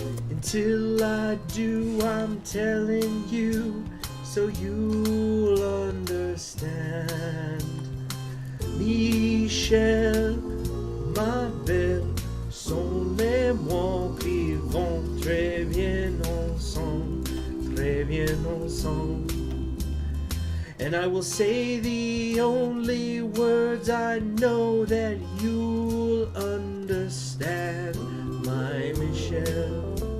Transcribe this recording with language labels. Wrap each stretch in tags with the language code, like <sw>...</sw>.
<en>Until I do, I'm telling you, so you'll understand.</en> <fr>Michel, ma belle, sont les mots qui vont très bien ensemble, très bien ensemble.</fr> <en>And I will say the only words I know that you'll understand, my Michelle.</en>